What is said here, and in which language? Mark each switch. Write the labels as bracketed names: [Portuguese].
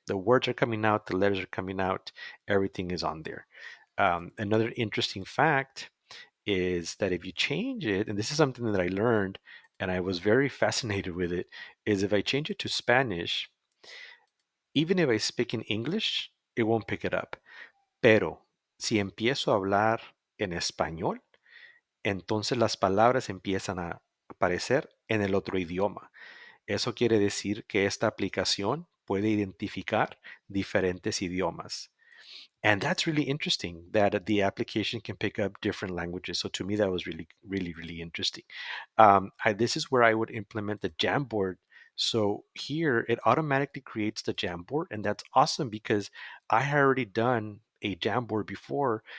[English] The words are coming out, the letters are coming out, everything is on there. Another interesting fact is that if you change it, and this is something that I learned and I was very fascinated with it, is if I change it to Spanish, even if I speak in English, it won't pick it up. [Spanish] Pero si empiezo a hablar en español, entonces las palabras empiezan a aparecer en el otro idioma. Eso quiere decir que esta aplicación puede identificar diferentes idiomas. [English] And that's really interesting that the application can pick up different languages. So to me, that was really, really, really interesting. This is where I would implement the Jamboard. So here it automatically creates the Jamboard, and that's awesome because I had already done a Jamboard before.